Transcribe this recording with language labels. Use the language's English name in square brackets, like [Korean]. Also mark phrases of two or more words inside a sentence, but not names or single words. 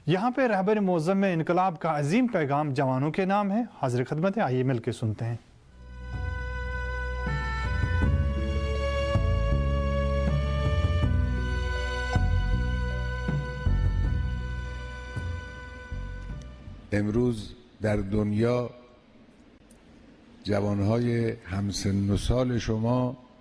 [Urdu] یہاں پہ رہبر معظم میں انقلاب کا عظیم پیغام جوانوں کے نام ہے. حاضر خدمت ہے، آئیے مل کے سنتے ہیں. [Persian] امروز در دنیا جوانهای همسن و سال شما